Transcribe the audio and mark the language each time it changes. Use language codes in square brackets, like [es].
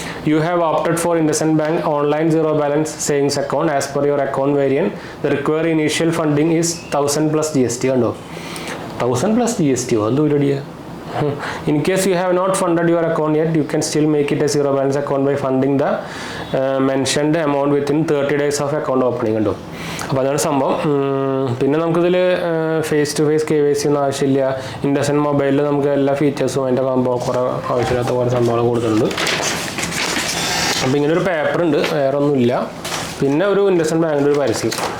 [en] You have opted for IndusInd Bank online zero balance savings account. As per your account variant, the required initial funding is 1,000 plus GST. [ml] കണ്ടോ, [en] 1,000 plus GST [ml] എന്ത് പരിപാടിയാ? [en] In case you have not funded your account yet, you can still make it a zero balance account by funding the mentioned amount within 30 days of account opening. [ml] കണ്ടോ, അപ്പോൾ അതാണ് സംഭവം. പിന്നെ നമുക്കിതിൽ face to face KYC ഒന്നും ആവശ്യമില്ല. ഇൻഡസ്ഇൻഡ് മൊബൈലിൽ നമുക്ക് എല്ലാ ഫീച്ചേഴ്സും അതിൻ്റെ കുറേ ആവശ്യമില്ലാത്ത കുറേ സംഭവങ്ങൾ കൊടുത്തിട്ടുണ്ട്. അപ്പോൾ ഇങ്ങനൊരു പേപ്പർ ഉണ്ട്, വേറെ ഒന്നുമില്ല. പിന്നെ ഒരു ഇൻഡസ്ഇൻഡ് ബാങ്കിൻ്റെ ഒരു പരസ്യം.